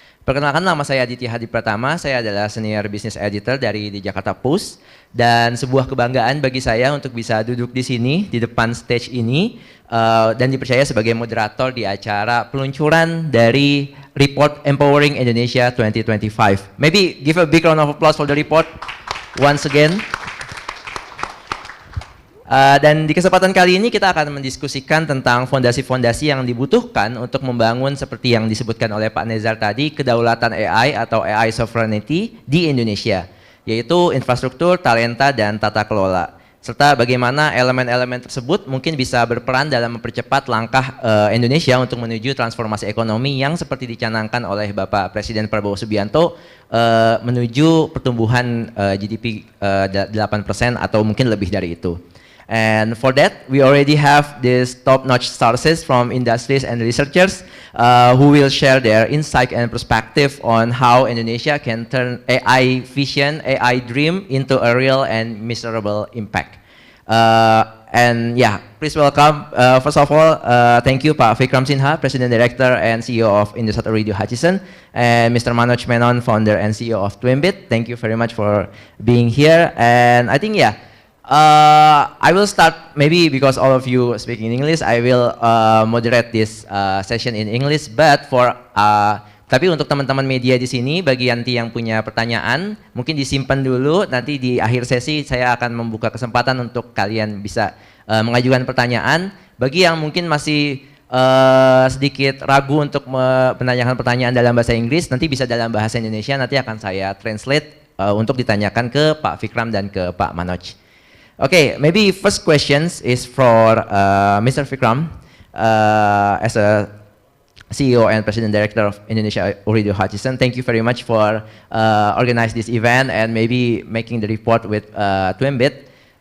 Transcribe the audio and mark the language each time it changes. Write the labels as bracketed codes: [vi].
[id] Perkenalkan, nama saya Aditya Hadi Pratama, saya adalah Senior Business Editor dari di Jakarta Post, dan sebuah kebanggaan bagi saya untuk bisa duduk di sini di depan stage ini dan dipercaya sebagai moderator di acara peluncuran dari report Empowering Indonesia 2025. [en] Maybe give a big round of applause for the report once again. [id] Dan di kesempatan kali ini kita akan mendiskusikan tentang fondasi-fondasi yang dibutuhkan untuk membangun seperti yang disebutkan oleh Pak Nezar tadi, kedaulatan AI atau AI sovereignty di Indonesia, yaitu infrastruktur, talenta, dan tata kelola. Serta bagaimana elemen-elemen tersebut mungkin bisa berperan dalam mempercepat langkah Indonesia untuk menuju transformasi ekonomi yang seperti dicanangkan oleh Bapak Presiden Prabowo Subianto menuju pertumbuhan GDP 8% atau mungkin lebih dari itu. [en] And for that, we already have these top-notch sources from industries and researchers who will share their insight and perspective on how Indonesia can turn AI vision, AI dream into a real and measurable impact. And yeah, please welcome, first of all, thank you Pak Vikram Sinha, President Director and CEO of Indosat Ooredoo Hutchison, and Mr. Manoj Menon, Founder and CEO of Twimbit. Thank you very much for being here. And I think, yeah, I will start, maybe because all of you speak in English, I will moderate this session in English. But for [id] tapi untuk teman-teman media di sini, bagi nanti yang punya pertanyaan, mungkin disimpan dulu. Nanti di akhir sesi saya akan membuka kesempatan untuk kalian bisa mengajukan pertanyaan. Bagi yang mungkin masih sedikit ragu untuk menanyakan pertanyaan dalam bahasa Inggris, nanti bisa dalam bahasa Indonesia. Nanti akan saya translate untuk ditanyakan ke Pak Vikram dan ke Pak Manoj. [en] Okay, maybe first questions is for Mr. Vikram as a CEO and President Director of Indonesia Ooredoo Hutchison. Thank you very much for organizing this event and maybe making the report with Twimbit.